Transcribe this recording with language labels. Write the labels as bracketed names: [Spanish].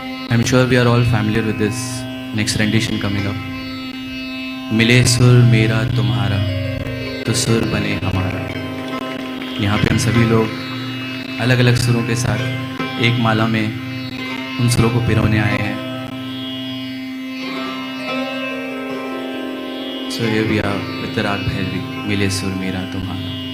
[English] I'm sure we are all familiar with this next rendition coming up. [Hindi] मिले सुर मेरा तुम्हारा तो सुर बने हमारा। यहाँ पे हम सभी लोग अलग अलग सुरों के साथ एक माला में उन सुरों को पिरोने आए हैं। [English] So here we are with the Rag Bhairavi, [Hindi] मिले सुर मेरा तुम्हारा।